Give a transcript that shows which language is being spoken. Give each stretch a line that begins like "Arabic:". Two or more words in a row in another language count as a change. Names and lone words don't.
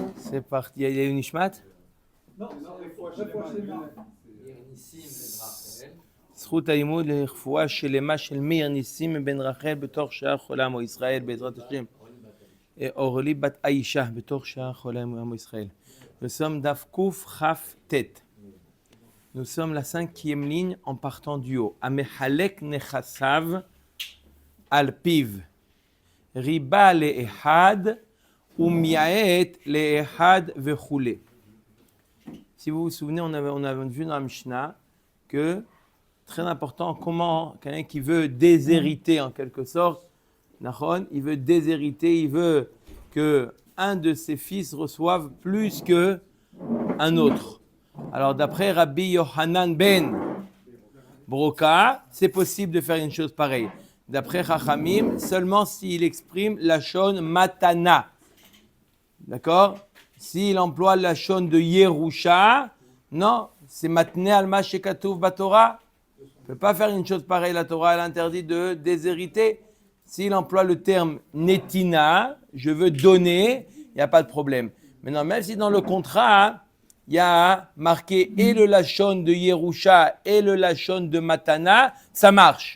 French: C'est parti. Il y a une Nishmat? Non,
Hebrew: זכות הלימוד לרפואה שלמה של מאיר ניסים בן רחל בתוך שעה חולה עמו ישראל בעזרת השם. אורלי בת האישה בתוך שעה חולה עמו ישראל.
French: Nous sommes
Hebrew: דף קכ"ט.
French: Nous sommes la 5e ligne en partant du haut.
Hebrew: המחלק נכסיו על פיו. ריבה לאחד ומייעט לאחד וכולי.
French: Si vous vous souvenez, on avait vu dans la Mishnah que très important, comment quelqu'un qui veut déshériter en quelque sorte, il veut déshériter, il veut que un de ses fils reçoive plus que un autre. Alors d'après Rabbi Yohanan ben Broka, c'est possible de faire une chose pareille. D'après Chachamim, seulement s'il exprime
Hebrew: לשון מתנה.
French: D'accord? S'il emploie la shon de Yerusha, non, c'est
Hebrew: מתנה על מה שכתוב בתורה.
French: On ne peut pas faire une chose pareille, la Torah elle interdit de déshériter. S'il emploie le terme netina, je veux donner, il n'y a pas de problème. Maintenant, même si dans le contrat, il y a marqué et le lachon de Yerusha et le lachon de matana, ça marche.